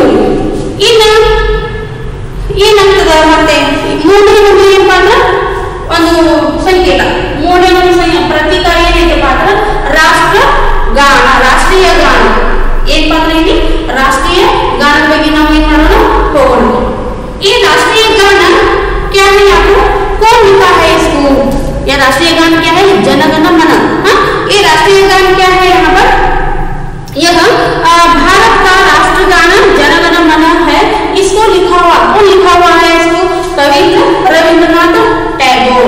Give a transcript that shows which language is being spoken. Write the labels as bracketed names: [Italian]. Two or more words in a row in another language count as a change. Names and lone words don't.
[Kannada] ಇನ್ನು ಏನಾಗ್ತದ ಮತ್ತೆ ಮೂರನೇ ಒಂದು ಏನಪ್ಪ ಅಂದ್ರೆ ಒಂದು ಸಂಕೇತ, ಮೂರನೇ ಒಂದು ಪ್ರತೀಕ ಏನೈತಪ್ಪ ಅಂದ್ರೆ ರಾಷ್ಟ್ರಗಾನ, ರಾಷ್ಟ್ರೀಯ ಗಾನ. ಏನಪ್ಪ ಅಂದ್ರೆ ಇಲ್ಲಿ ರಾಷ್ಟ್ರೀಯ ಗಾನದ ಬಗ್ಗೆ ನಾವು ಏನ್ ಮಾಡೋಣ ಹೋಗೋಣ. [Hindi] ये राष्ट्रीय गान क्या है, आपको कौन लिखा है इसको? ये राष्ट्रीय गान क्या है, जनगण मन. ये राष्ट्रीय गान क्या है, यहाँ पर यह भारत का राष्ट्रगान जनगण मन है. इसको लिखा हुआ कौन लिखा हुआ है, इसको कवि रविंद्रनाथ टैगोर.